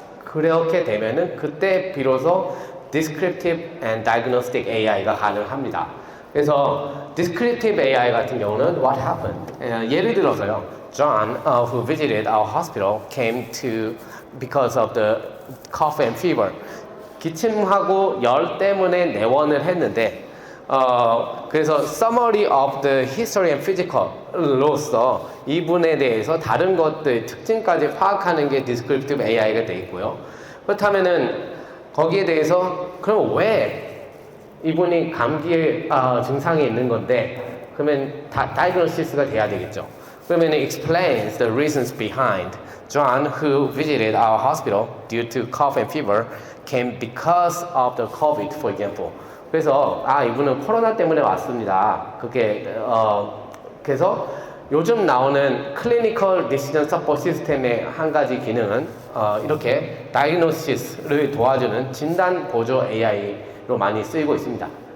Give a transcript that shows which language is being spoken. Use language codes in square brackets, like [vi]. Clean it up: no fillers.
[ko] 그렇게 되면은 그때 비로소 descriptive and diagnostic AI가 가능합니다. 그래서 descriptive AI 같은 경우는 [en] what happened? [ko] 예를 들어서요. [en] John, who visited our hospital, came to because of the cough and fever. [ko] 기침하고 열 때문에 내원을 했는데 그래서 [en] summary of the history and physical [ko] 로서 이분에 대해서 다른 것들 특징까지 파악하는 게 descriptive AI가 돼 있고요. 그렇다면은 거기에 대해서 그럼 왜 이분이 감기의 증상이 있는 건데 그러면 다이그노시스가 돼야 되겠죠. 그러면 [en] explains the reasons behind John, who visited our hospital due to cough and fever, came because of the COVID, for example. [ko] 그래서 이분은 코로나 때문에 왔습니다. 그게 그래서 요즘 나오는 클리니컬 디시전 서포트 시스템의 한 가지 기능은 이렇게 다이그노시스를 도와주는 진단 보조 AI로 많이 쓰이고 있습니다.